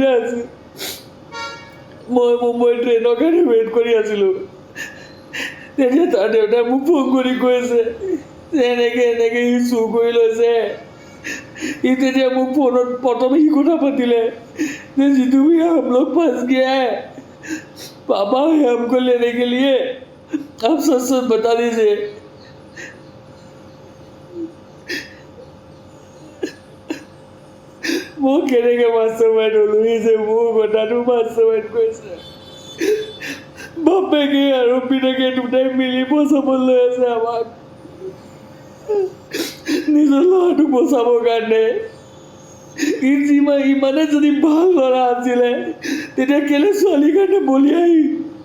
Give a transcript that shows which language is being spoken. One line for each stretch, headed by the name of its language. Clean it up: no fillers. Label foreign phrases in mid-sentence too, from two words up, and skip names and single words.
Assamese: আছোঁ মই মুম্বাই ট্ৰেইনৰ কাৰণে ৱেইট কৰি আছিলোঁ তেতিয়া তাৰ দেউতাই মোক ফোন কৰি কৈছে যে এনেকৈ এনেকৈ সি চুৰ কৰি লৈছে ই তেতিয়া মোক ফোনত প্ৰথমে সি কথা পাতিলে যে
Hindi: जितू भी हम लोग फंस गया है पापा हमको लेने के लिए आप सच सच बता दीजिए
Assamese: মই কেনেকৈ
English: master mind
Assamese: হ'লোঁ ই যে মোৰ কথাটো
English: master mind
Assamese: কৰিছে বাপেকে আৰু পিতেকে দুটাই মিলি বচাবলৈ আছে আমাক নিজৰ ল'ৰাটোক বচাবৰ কাৰণে ইমানে যদি ভাল ল'ৰা আছিলে তেতিয়া কেলে ছোৱালীৰ কাৰণে বলিয়াই